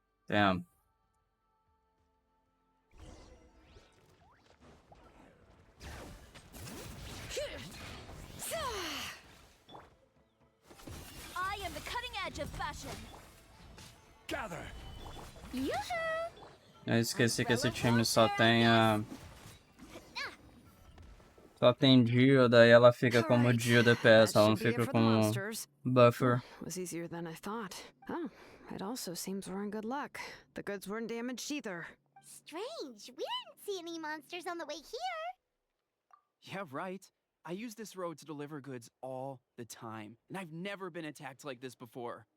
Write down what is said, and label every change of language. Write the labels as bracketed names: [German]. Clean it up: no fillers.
[English] Damn. I am the cutting edge of fashion. Gather. [Portuguese] Eu esqueci que esse time só tem só tem Dio, daí ela fica como Dio DPS, ela não fica como buffer. [English] Was easier than I thought. Oh, it also seems we're in good luck. The goods weren't damaged either. Strange, we didn't see any monsters on the way here. Yeah, right. I use this road to deliver goods all the time, and I've never been attacked like this before.